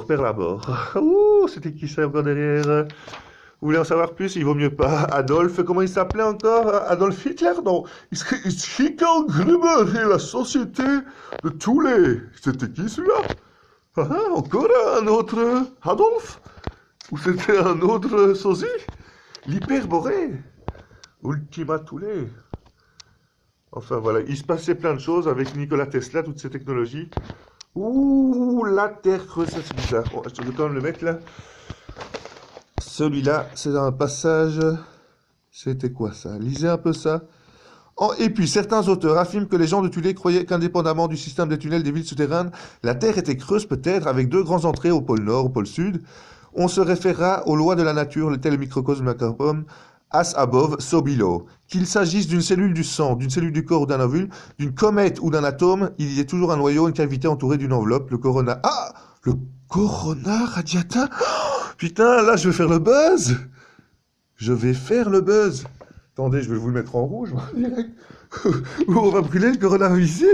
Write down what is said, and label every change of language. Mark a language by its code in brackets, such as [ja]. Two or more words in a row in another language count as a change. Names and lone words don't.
[fr] Ouh, c'était qui ça encore derrière? Vous voulez en savoir plus? Il vaut mieux pas. Adolphe, comment il s'appelait encore? Adolf Hitler? Non, Hitler et la société de tous les... C'était qui celui-là? Ah, encore un autre Adolphe? Ou c'était un autre sosie? L'hyperborée? Ultima Thule? Enfin voilà, il se passait plein de choses avec Nikola Tesla, toutes ces technologies. Ouh, la Terre creuse, ça c'est bizarre. Bon, je vais quand même le mettre là. Celui-là, c'est dans un passage... C'était quoi ça? Lisez un peu ça. Oh, et puis, certains auteurs affirment que les gens de Thulé croyaient qu'indépendamment du système des tunnels des villes souterraines, la Terre était creuse peut-être, avec deux grandes entrées au pôle Nord, au pôle Sud. On se référera aux lois de la nature, le tel microcosme macrocosme, [en] as above, so below. [fr] Qu'il s'agisse d'une cellule du sang, d'une cellule du corps ou d'un ovule, d'une comète ou d'un atome, il y a toujours un noyau, une cavité entourée d'une enveloppe, le corona... Ah! Le corona radiata? Oh, putain, là, je vais faire le buzz! Je vais faire le buzz! Attendez, je vais vous le mettre en rouge, moi, direct. On va brûler le coronavirus ici.